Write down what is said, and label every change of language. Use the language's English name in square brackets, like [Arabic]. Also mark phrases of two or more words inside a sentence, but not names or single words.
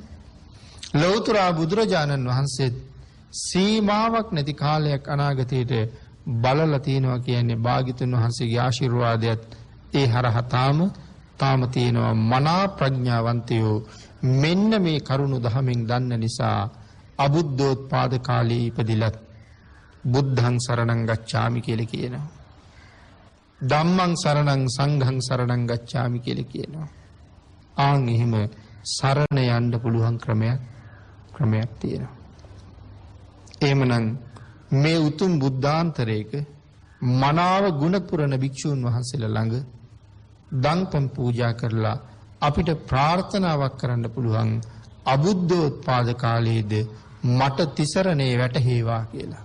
[Sinhala] ලෞතර බුදුරජාණන් වහන්සේ සීමාවක් නැති කාලයක් අනාගතයට බලලා තියෙනවා කියන්නේ භාග්‍යතුන් වහන්සේගේ ආශිර්වාදයත් ඒ හරහා තාම තාම තියෙනවා මනා ප්‍රඥාවන්තයෝ මෙන්න මේ කරුණු දහමින් දන්න නිසා අබුද්ධෝත්පාද කාලේ ඉපදිලත් [Pali] බුද්ධං සරණං ගච්ඡාමි [Sinhala] කියලා කියනවා. [Pali] ධම්මං සරණං සංඝං සරණං ගච්ඡාමි [Sinhala] කියලා කියනවා. ආන් එහෙම සරණ යන්න පුළුවන් ක්‍රමයක් තියෙනවා. එහෙමනම් මේ උතුම් බුද්ධාන්තරයක මනාව ගුණ පුරන භික්ෂූන් වහන්සේලා ළඟ දන්පම් පූජා කරලා අපිට ප්‍රාර්ථනාවක් කරන්න පුළුවන් අබුද්ධෝත්පාද කාලයේද මට තිසරණේ වැටහේවා කියලා.